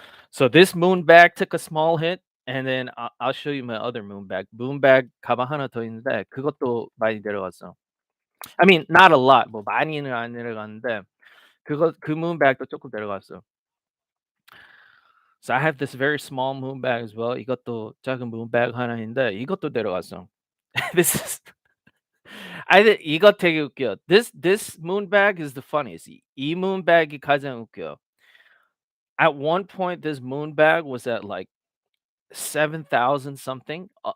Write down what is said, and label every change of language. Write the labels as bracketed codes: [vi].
[en] So this moon bag took a small hit, and then I'll show you my other moon bag. [ko] Moon bag 가방 하나 더 있는데 그것도 많이 내려갔어. [en] I mean, not a lot. [ko] 뭐 많이는 안 내려갔는데 그 moon bag도 조금 내려갔어. [en] So I have this very small moon bag as well. [ko] 이것도 작은 moon bag 하나인데 이것도 내려갔어. [en] This is [ko] 이거 되게 웃겨. [en] This moon bag is the funniest. [ko] 이 moon bag이 가장 웃겨. [en] At one point, this moon bag was at like 7,000 something.